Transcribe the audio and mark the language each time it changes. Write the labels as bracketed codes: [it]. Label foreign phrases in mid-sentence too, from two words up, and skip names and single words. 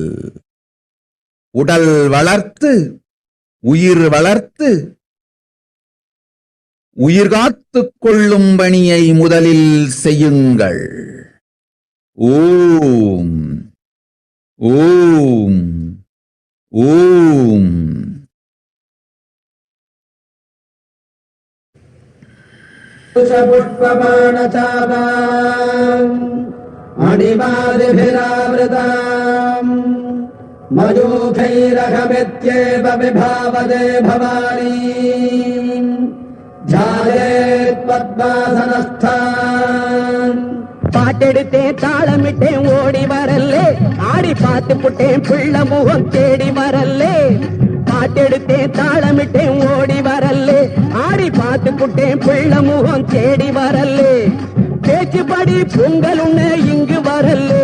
[ta] உடல் வளர்த்து உயிர் வளர்த்து உயிர் காத்துக் கொள்ளும் பணியை முதலில் செய்யுங்கள். ஓம் ஓம் ஓம். [sa] पुष्पबाणचापाम् अणिमादिभिरावृताम् मयूखैरहमित्येव विभावदे भवानी ध्यायेत् पद्मासनस्थान्. [ta] பாட்டெடுத்தேன் தாளமிட்டேன் ஓடி வரல்லே. ஆடி பார்த்து புட்டேன் பிள்ள முகம் தேடி வரல்லே. பாட்டெடுத்தேன் தாளமிட்டேன் ஓடி வரல்லே. ஆடி பார்த்து புட்டேன் பிள்ள முகம் தேடி வரல்லே. பேச்சுப்படி பொங்கல் உன்ன இங்கு வரல்லே.